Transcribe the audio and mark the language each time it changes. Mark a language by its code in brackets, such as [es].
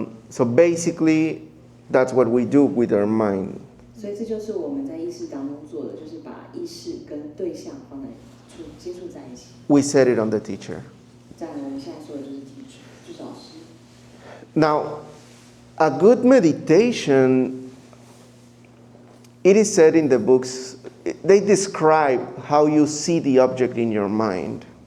[en] So basically, that's what we do with our mind. [zh] 所以这就是我们在意识当中做的，就是把意识跟对象放在接触在一起。 [en] We set it on the teacher. [zh] 再来，我们现在说的就是 teacher，就是老师。 [en] Now, a good meditation, it is said in the books, they describe how you see the object in your mind.